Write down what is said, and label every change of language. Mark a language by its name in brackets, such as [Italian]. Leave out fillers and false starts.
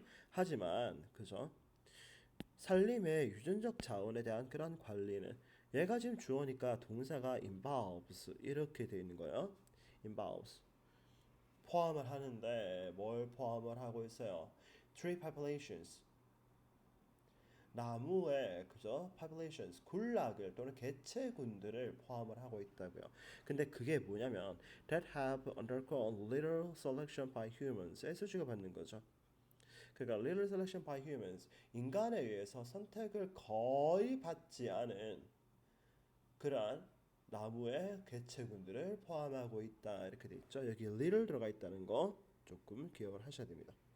[Korean] 하지만 그죠? 산림의 유전적 자원에 대한 그런 관리는 얘가 지금 주어니까 동사가 involves 이렇게 돼 있는 거예요. involves 포함을 하는데 뭘 포함을 하고 있어요? [English] tree populations [Korean] 나무의 그죠? populations 군락을 또는 개체군들을 포함을 하고 있다고요. 근데 그게 뭐냐면 [English] that have undergone little selection by humans [Korean] 수식어 받는 거죠. 그러니까 [English] little selection by humans [Korean] 인간에 의해서 선택을 거의 받지 않은 그러한 나무의 개체군들을 포함하고 있다 이렇게 돼 있죠. 여기 little 들어가 있다는 거 조금 기억을 하셔야 됩니다.